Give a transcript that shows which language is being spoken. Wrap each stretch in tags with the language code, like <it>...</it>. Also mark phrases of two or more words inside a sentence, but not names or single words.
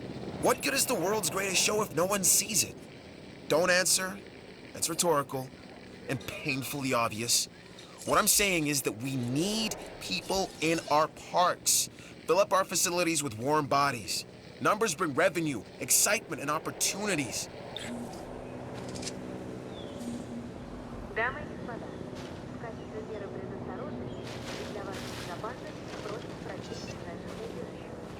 <en>What good is the world's greatest show if no one sees it? Don't answer. That's rhetorical and painfully obvious. What I'm saying is that we need people in our parks. Fill up our facilities with warm bodies. Numbers bring revenue, excitement, and opportunities.</en> <es>dama y espada,</es> <ru>качестве меры предосторожности для вашей безопасности просит прочесть ближайшее убежище.</ru>